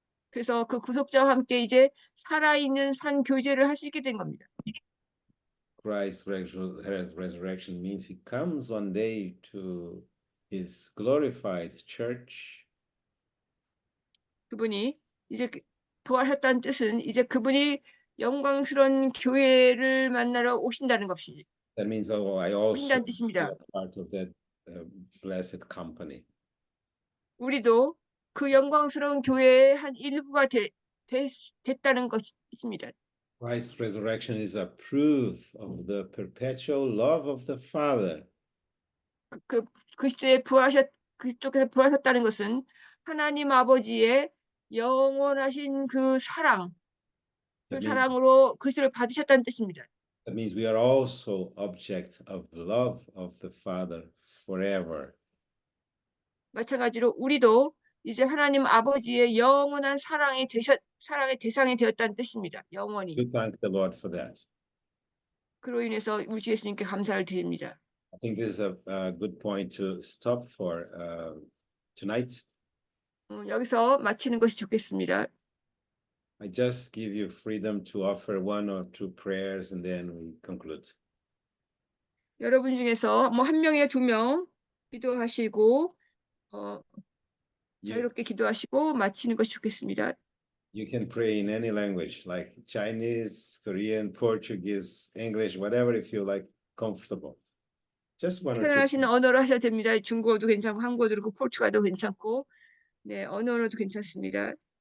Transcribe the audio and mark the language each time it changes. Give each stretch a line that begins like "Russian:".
Korean: 그래서 그 구속자와 함께 이제 살아있는 산 교제를 할 수 있게 된 겁니다.
English: Christ's resurrection means he comes one day to his glorified church.
Korean: 그분이 이제 부활했다는 뜻은 이제 그분이 영광스러운 교회를 만나러 오신다는 것이
English: That means I also
Korean: 오신다는
English: be
Korean: 뜻입니다.
English: a part of that blessed company.
Korean: 우리도 그 영광스러운 교회의 한 일부가 됐다는 것입니다.
English: Christ's resurrection is a proof of the perpetual love of the Father.
Korean: 그리스도께서 부활하셨다는 것은 하나님 아버지의 영원하신 그 사랑, 그
English: That means,
Korean: 사랑으로 그리스도를 받으셨다는 뜻입니다.
English: that means we are also object of love of the Father forever.
Korean: 마찬가지로 우리도 이제 하나님 아버지의 영원한 사랑의 대상이 되었다는 뜻입니다. 영원히.
English: We thank the Lord for that.
Korean: 그로 인해서 우리 주 예수님께 감사를 드립니다.
English: I think this is a good point to stop for tonight.
Korean: 여기서 마치는 것이 좋겠습니다.
English: I just give you freedom to offer one or two prayers and then we conclude.
Korean: 여러분 중에서 뭐 한 명이나 두 명 기도하시고 자유롭게 기도하시고 마치는 것이 좋겠습니다.
English: You can pray in any language, like Chinese, Korean, Portuguese, English, whatever you feel like comfortable. Just one or two.
Korean: 편안하시는 언어로 하셔도 됩니다. 중국어도 괜찮고 한국어도 그렇고 포르투갈도 괜찮고 네, 언어로도 괜찮습니다.